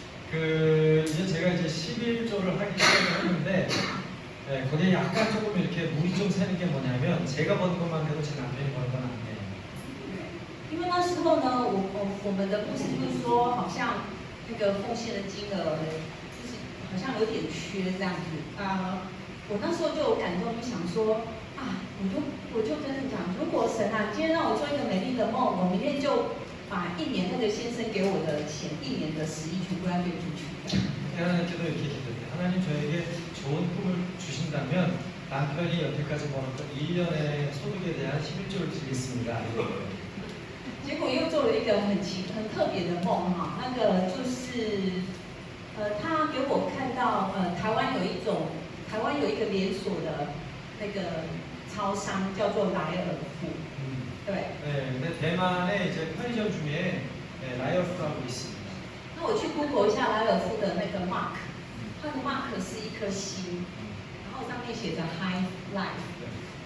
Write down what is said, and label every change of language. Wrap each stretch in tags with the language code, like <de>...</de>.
<ko>그 이제 제가 이제 11조를 하기 시작을 했는데 네, 거기에 약간 조금 이렇게 물이 좀 새는 게 뭐냐면 제가 번 것만 해도 제 남편이 번 건 안 돼요.</ko> <zh>因为那时候呢，我们的牧师就是说，好像那个奉献的金额就是好像有点缺这样子啊。我那时候就有感动，就想说啊，我就跟你讲，如果神啊，今天让我做一个美丽的梦，我明天就把1年那个先生给我的钱，1年的10亿全部要捐出去。</zh> <ko>하나님께도 이렇게 기도해요. 하나님 저에게 좋은 꿈을 주신다면 남편이 여태까지 벌었던 1년의 소득에 대한 11조를 드리겠습니다.</ko> <zh>结果又做了一个很特别的梦哈，那个就是他给我看到台湾有一个连锁的那个超商叫做莱尔富，对。</zh> <ko>네, 근데 대만의 이제 편의점 중에 네, 라이어프라고 있습니다.</ko> <zh>那我去 Google 一下莱尔富的那个 mark， 它的 mark 是一颗心，然后上面写着 High Life。</zh>